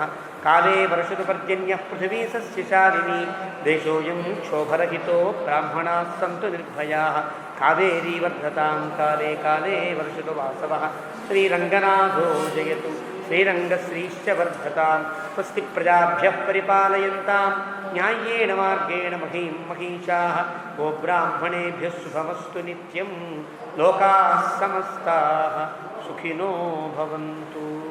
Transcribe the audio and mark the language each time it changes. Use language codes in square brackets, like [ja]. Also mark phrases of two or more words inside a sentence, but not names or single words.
[sa] కాలే వర్షతు పర్జన్యః పృథివీ సస్యశాలినీ దేశోऽयं క్షోభరహితో బ్రాహ్మణాः సంతు నిర్భయాः. కావేరీ వర్ధతాం కాలే కాలే వర్షతు వాసవః. శ్రీరంగనాథో జయతు శ్రీరంగశ్రీశ్చ వర్ధతాం. స్వస్తి ప్రజాభ్యః పరిపాలయంతాం న్యాయేన మార్గేణ మహీం మహీషాः. గోబ్రాహ్మణేభ్యः శుభమస్తు నిత్యం. లోకాः సమస్తాः సుఖినో భవంతు.